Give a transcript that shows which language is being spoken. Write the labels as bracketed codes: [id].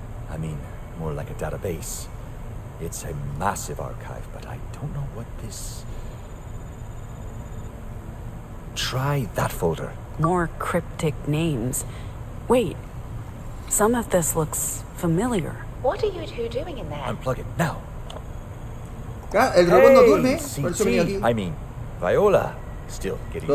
[en] I mean, more like a database. It's a massive archive, but I don't know what this... Try that folder. More cryptic names. Wait, some of this looks familiar. What are you two doing in there? Unplug it, now. [es] Ah, el robot no duerme, por eso venía aquí. [en] I mean, Viola, still getting...